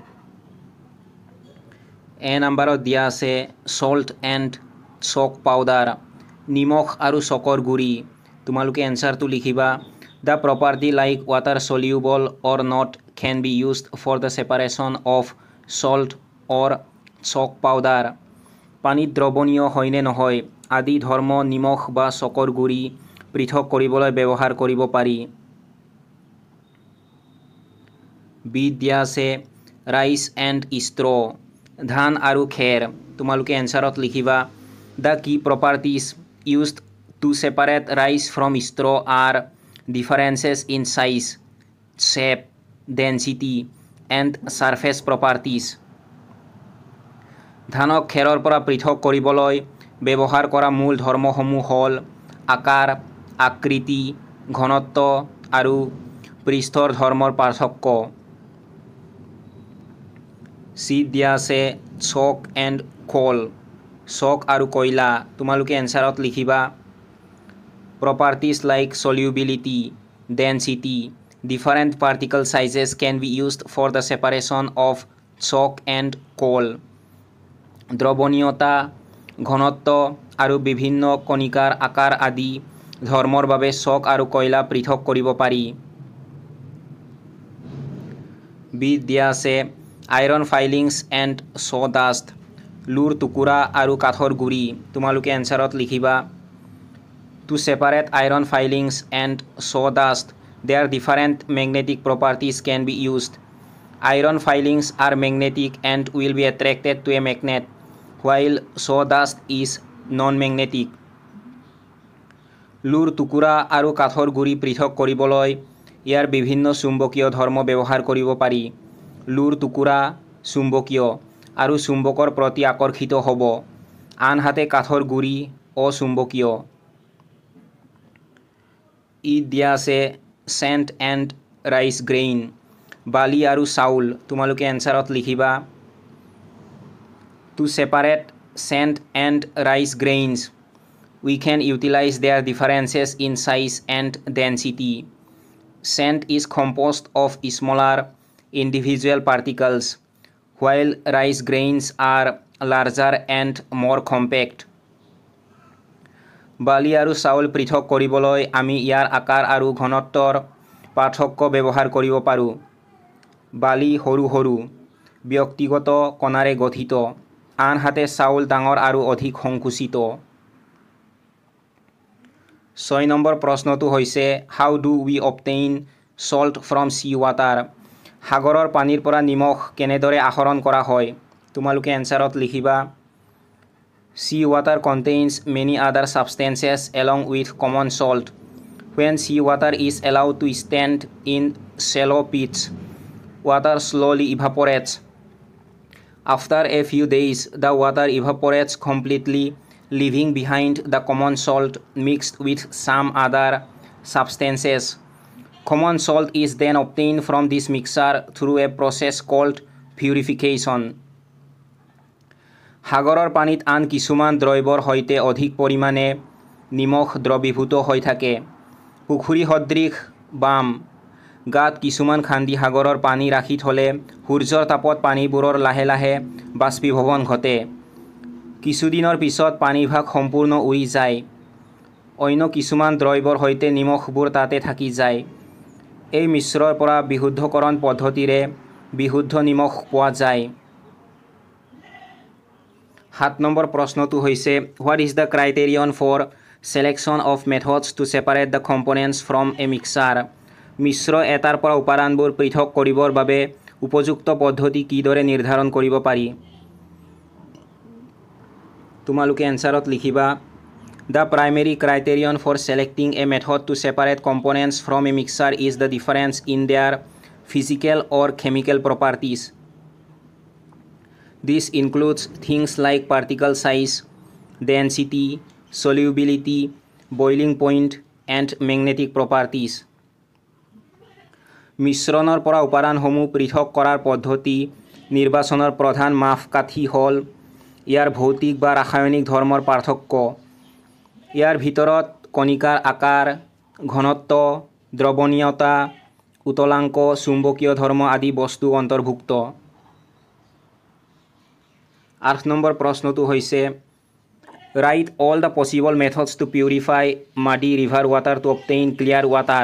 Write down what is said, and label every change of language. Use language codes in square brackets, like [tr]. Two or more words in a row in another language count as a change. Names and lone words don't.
[as] এ নম্বৰত দিয়া আছে [en] salt and chalk powder [as] নিমখ আৰু চকৰ গুড়ি তোমালোকে এনসাৰটো লিখিবা [en] the property like water soluble or not can be used for the separation of salt or chalk powder [as] পানীত দ্ৰৱণীয় হয়নে নহয় আদি ধৰ্ম নিমখ বা চকৰ গুড়ি পৃথক কৰিবলৈ ব্যৱহাৰ কৰিব পাৰি বিত দিয়া আছে [en] rice and straw [as] ধান আৰু খেৰ তোমালোকে এনসাৰত লিখিবা [en] the key properties used to separate rice from straw are differences in size, shape, density, and surface properties. [as] ধানক খেৰৰ পৰা পৃথক কৰিবলৈ ব্যৱহাৰ কৰা মূল ধৰ্মসমূহ হ'ল আকাৰ, আকৃতি, ঘনত্ব আৰু পৃষ্ঠৰ ধৰ্মৰ পাৰ্থক্য। চিট দিয়া আছে [en] chalk and coal [as] চক আৰু কয়লা তোমালোকে এনসাৰত লিখিবা [en] properties like solubility density different particle sizes can be used for the separation of chalk and coal [as] দ্ৰৱণীয়তা ঘনত্ব আৰু বিভিন্ন কণিকাৰ আকাৰ আদি ধৰ্মৰ বাবে চক আৰু কয়লা পৃথক কৰিব পাৰি বিত দিয়া আছে [en] iron filings and sawdust [as] লুৰ টুকুৰা আৰু কাঠৰ গুড়ি তোমালোকে এনসাৰত লিখিবা [en] to separate iron filings and sawdust their different magnetic properties can be used iron filings are magnetic and will be attracted to a magnet while sawdust is non-magnetic [as] লুৰ টুকুৰা আৰু কাঠৰ গুড়ি পৃথক কৰিবলৈ ইয়াৰ বিভিন্ন চুম্বকীয় ধৰ্ম ব্যৱহাৰ কৰিব পাৰি লুৰ টুকুৰা চুম্বকীয় আৰু চুম্বকৰ প্ৰতি আকৰ্ষিত হ'ব আনহাতে কাঠৰ গুৰি অচুম্বকীয় ঈদ দিয়া আছে [en] sand and rice grain [as] বালি আৰু চাউল তোমালোকে এনসাৰত লিখিবা [en] to separate sand and rice grains we can utilize their differences in size and density. Sand is composed of smaller individual particles, while rice grains are larger and more compact. [as] বালি আৰু চাউল পৃথক কৰিবলৈ আমি ইয়াৰ আকাৰ আৰু ঘনত্বৰ পাৰ্থক্য ব্যৱহাৰ কৰিব পাৰোঁ। বালি সৰু সৰু ব্যক্তিগত কণাৰে গঠিত আনহাতে চাউল ডাঙৰ আৰু অধিক সংকুচিত। 6 নম্বৰ প্ৰশ্নটো হৈছে [en] how do we obtain salt from sea water [as] সাগৰৰ পানীৰ পৰা নিমখ কেনেদৰে আহৰণ কৰা হয় তোমালোকে এনসাৰত লিখিবা [en] Sea water contains many other substances along with common salt. When seawater is allowed to stand in shallow pits, water slowly evaporates. After a few days, the water evaporates completely, leaving behind the common salt mixed with some other substances. Common salt is then obtained from this mixture through a process called purification. [as] সাগৰৰ পানীত আন কিছুমান দ্ৰব্যৰ সৈতে অধিক পৰিমাণে নিমখ দ্ৰৱীভূত হৈ থাকে পুখুৰী সদৃশ বাম গাত কিছুমান খান্দি সাগৰৰ পানী ৰাখি থলে সূৰ্যৰ তাপত পানীবোৰৰ লাহে লাহে বাষ্পীভৱন ঘটে কিছুদিনৰ পিছত পানীভাগ সম্পূৰ্ণ উৰি যায় অন্য কিছুমান দ্ৰব্যৰ সৈতে নিমখবোৰ তাতে থাকি যায় এই মিশ্ৰৰ পৰা বিশুদ্ধকৰণ পদ্ধতিৰে বিশুদ্ধ নিমখ পোৱা যায় 7 নম্বৰ প্ৰশ্নটো হৈছে [en] what is the criterion for selection of methods to separate the components from a mixture [as] মিশ্ৰ এটাৰ পৰা উপাদানবোৰ পৃথক কৰিবৰ বাবে উপযুক্ত পদ্ধতি কিদৰে নিৰ্ধাৰণ কৰিব পাৰি তোমালোকে এনসাৰত লিখিবা [en] The primary criterion for selecting a method to separate components from a mixture is the difference in their physical or chemical properties This includes things like particle size, density, solubility, boiling point, and magnetic properties. [as] মিশ্ৰণৰ পৰা উপাদানসমূহ পৃথক কৰাৰ পদ্ধতি নিৰ্বাচনৰ প্ৰধান মাপকাঠি হ'ল ইয়াৰ ভৌতিক বা ৰাসায়নিক ধৰ্মৰ পাৰ্থক্য ইয়াৰ ভিতৰত কণিকাৰ আকাৰ ঘনত্ব দ্ৰৱণীয়তা উতলাংক চুম্বকীয় ধৰ্ম আদি বস্তু অন্তৰ্ভুক্ত 8 নম্বৰ প্ৰশ্নটো হৈছে [en] Write all the possible methods to purify muddy river water to obtain clear water.